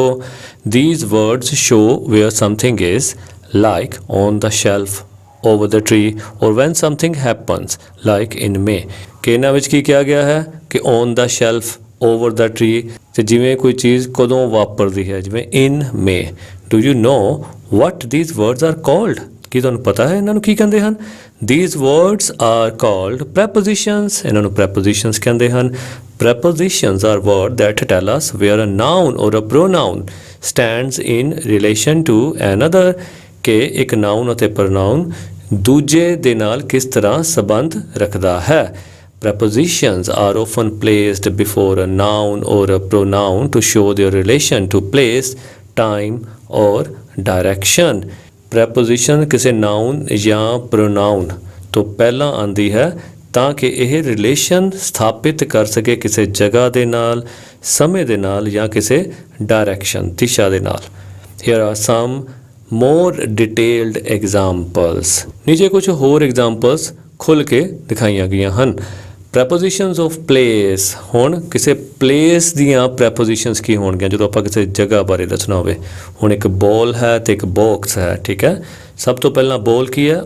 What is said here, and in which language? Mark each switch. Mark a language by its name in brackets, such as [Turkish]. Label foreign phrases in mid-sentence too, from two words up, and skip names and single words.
[English] These words show where something is, like on the shelf, over the tree, or when something happens like in May. [Punjabi] ਕਿ ਇਹਨਾਂ ਵਿੱਚ ਕੀ ਕਿਹਾ ਗਿਆ ਹੈ ਕਿ [English] on the shelf, over the tree, [Punjabi] ਤੇ ਜਿਵੇਂ ਕੋਈ ਚੀਜ਼ ਕਦੋਂ ਵਾਪਰਦੀ ਹੈ, ਜਿਵੇਂ [English] in May. do you know what these words are called? [Punjabi] ਕੀ ਤੁਹਾਨੂੰ ਪਤਾ ਹੈ ਇਹਨਾਂ ਨੂੰ ਕੀ ਕਹਿੰਦੇ ਹਨ? [English] These words are called prepositions. [Punjabi] ਇਹਨਾਂ ਨੂੰ prepositions ਕਹਿੰਦੇ ਹਨ. [English] Prepositions are words that tell us where a noun or a pronoun stands in relation to another. [Punjabi] ਕਿ ਇੱਕ noun ਅਤੇ pronoun ਦੂਜੇ ਦੇ ਨਾਲ ਕਿਸ ਤਰ੍ਹਾਂ ਸੰਬੰਧ ਰੱਖਦਾ ਹੈ. [English] Prepositions are often placed before a noun or a pronoun to show their relation to place, time or direction. [Punjabi] ਪ੍ਰੈਪੋਜੀਸ਼ਨ ਕਿਸੇ ਨਾਊਨ ਜਾਂ ਪ੍ਰੋਨਾਊਨ ਤੋਂ ਪਹਿਲਾਂ ਆਉਂਦੀ ਹੈ ਤਾਂ ਕਿ ਇਹ ਰਿਲੇਸ਼ਨ ਸਥਾਪਿਤ ਕਰ ਸਕੇ ਕਿਸੇ ਜਗ੍ਹਾ ਦੇ ਨਾਲ, ਸਮੇਂ ਦੇ ਨਾਲ ਜਾਂ ਕਿਸੇ ਡਾਇਰੈਕਸ਼ਨ, ਦਿਸ਼ਾ ਦੇ ਨਾਲ. [English] Here are some more detailed examples. [Punjabi] ਨੀਚੇ ਕੁਝ ਹੋਰ ਐਗਜ਼ਾਮਪਲਸ ਖੁੱਲ੍ਹ ਕੇ ਦਿਖਾਈਆਂ ਗਈਆਂ ਹਨ. [English] Prepositions of place. [Punjabi] ਹੁਣ ਕਿਸੇ ਪਲੇਸ ਦੀਆਂ ਪ੍ਰੈਪੋਜੀਸ਼ਨਸ ਕੀ ਹੋਣਗੀਆਂ ਜਦੋਂ ਆਪਾਂ ਕਿਸੇ ਜਗ੍ਹਾ ਬਾਰੇ ਦੱਸਣਾ ਹੋਵੇ. ਹੁਣ ਇੱਕ ਬੋਲ ਹੈ ਅਤੇ ਇੱਕ ਬਾਕਸ ਹੈ, ਠੀਕ ਹੈ. ਸਭ ਤੋਂ ਪਹਿਲਾਂ ਬੋਲ ਕੀ ਹੈ?